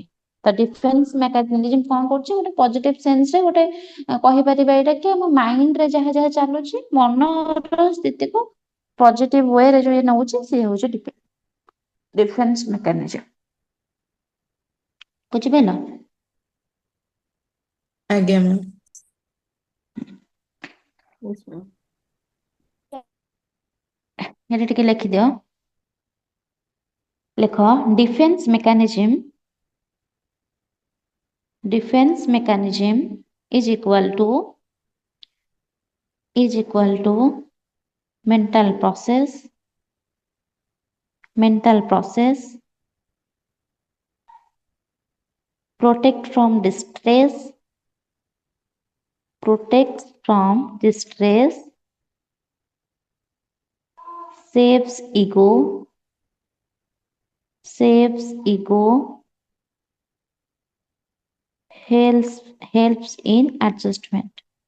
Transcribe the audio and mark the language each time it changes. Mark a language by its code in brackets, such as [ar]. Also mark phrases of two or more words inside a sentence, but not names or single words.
[or] ତ [en] defense mechanism [or] କଣ କରୁଛି, ଗୋଟେ ପଜିଟିଭ ସେନ୍ସରେ ଗୋଟେ କହିପାରିବା ଏଇଟା କି, ଆମ ମାଇଣ୍ଡରେ ଯାହା ଯାହା ଚାଲୁଛି, ମନର ସ୍ଥିତିକୁ ପଜିଟିଭ ୱେରେ ଯୋଉ ନଉଛି, ସିଏ ହଉଛି [en] defense mechanism. [or] ବୁଝିପାରିଲ? ଆଜ୍ଞା ମ୍ୟାମ୍। [en] Yes, ma'am. [or] ଏଠି ଟିକେ ଲେଖିଦିଅ। [en] ଲେଖ defense mechanism is equal to mental process protects from distress, saves ego, helps in adjustment.